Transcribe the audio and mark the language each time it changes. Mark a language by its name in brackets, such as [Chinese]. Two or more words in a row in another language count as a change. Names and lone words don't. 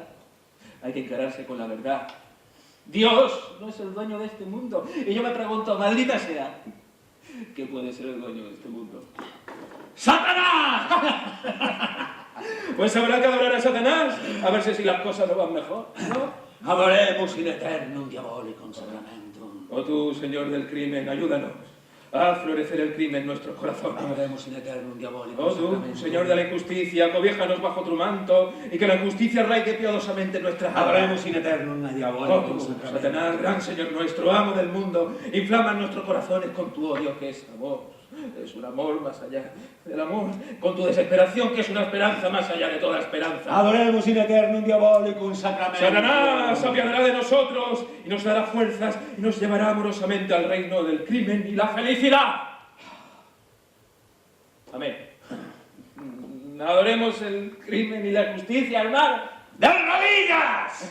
[Spanish] Hay que encararse con la verdad. Dios no es el dueño de este mundo. Y yo me pregunto, maldita sea, ¿qué puede ser el dueño de este mundo? ¡Satanás! Pues habrá que adorar a Satanás, a ver si las cosas no van mejor, ¿no? [Latin] Adoremos in eternum diabolicum sacramentum. [Spanish] Oh tú, Señor del crimen, ayúdanos a florecer el crimen en nuestros corazones. [Latin] Adoremos in eternum diabolicum [Spanish] Oh tú, [Latin] sacramentum. [Spanish] Señor de la injusticia, cobiéjanos bajo tu manto y que la injusticia arraigue piadosamente en nuestras almas. [Latin] Adoremos in eternum [Spanish] Oh [Latin] diabolicum [Spanish] tú, [Latin] sacramentum. [Spanish] Satanás, gran Señor nuestro, amo del mundo, inflama nuestros corazones con tu odio que es amor. Es un amor más allá del amor, con tu desesperación que es una esperanza más allá de toda esperanza. [Latin] Adoremos in eternum diabolicum sacramentum. [Spanish] Satanás se apiadará de nosotros y nos dará fuerzas y nos llevará amorosamente al reino del crimen y la felicidad. Amén. Adoremos el crimen y la justicia, hermano. ¡De rodillas!